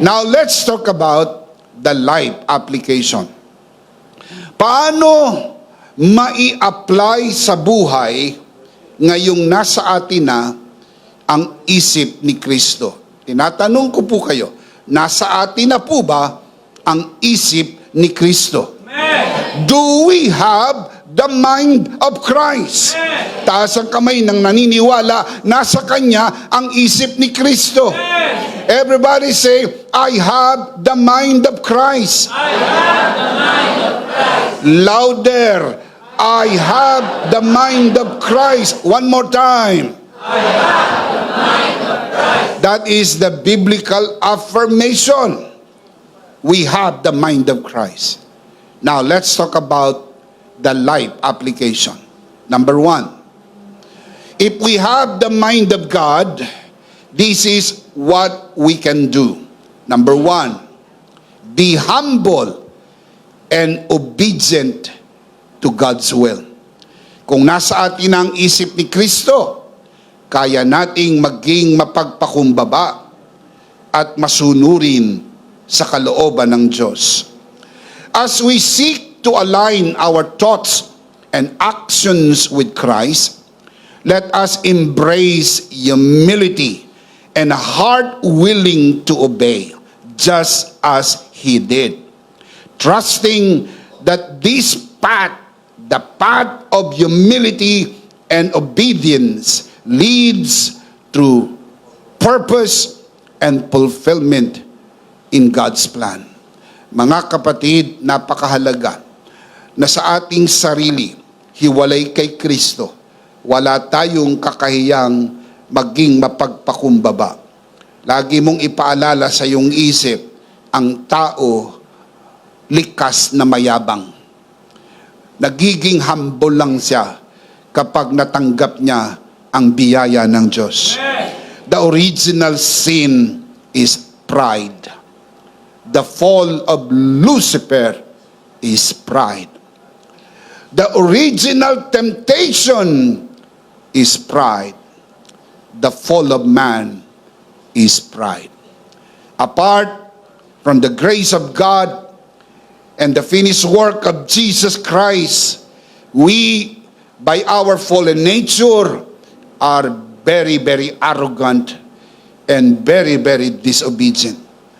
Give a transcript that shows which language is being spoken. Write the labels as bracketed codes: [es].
[en] Now let's talk about the life application. [tl] Paano mai-apply sa buhay ngayong nasa atin na ang isip ni Kristo? Tinatanong ko po kayo, nasa atin na po ba ang isip ni Kristo? Amen. [en] Do we have the mind of Christ? Amen. [tl] Taas ang kamay ng naniniwala, nasa Kanya ang isip ni Kristo. Amen. [en] Everybody say, I have the mind of Christ. I have the mind of Christ. Louder, I have the mind of Christ. One more time. I have the mind of Christ. That is the biblical affirmation. We have the mind of Christ. Now, let's talk about the life application. Number one, if we have the mind of God, this is what we can do. Number one, be humble and obedient to God's will. [tl] Kung nasa atin ang isip ni Kristo, kaya nating maging mapagpakumbaba at masunurin sa kalooban ng Diyos. [en] As we seek to align our thoughts and actions with Christ, let us embrace humility and a heart willing to obey, just as He did. Trusting that this path, the path of humility and obedience, leads to purpose and fulfillment in God's plan. [tl] Mga kapatid, napakahalaga na sa ating sarili, hiwalay kay Kristo, wala tayong kakahiyang maging mapagpakumbaba. Lagi mong ipaalala sa iyong isip, ang tao likas na mayabang. Nagiging humble lang siya kapag natanggap niya ang biyaya ng Diyos. [en] The original sin is pride. The fall of Lucifer is pride. The original temptation is pride. The fall of man is pride. Apart from the grace of God and the finished work of Jesus Christ, we, by our fallen nature, are very, very arrogant and very, very disobedient.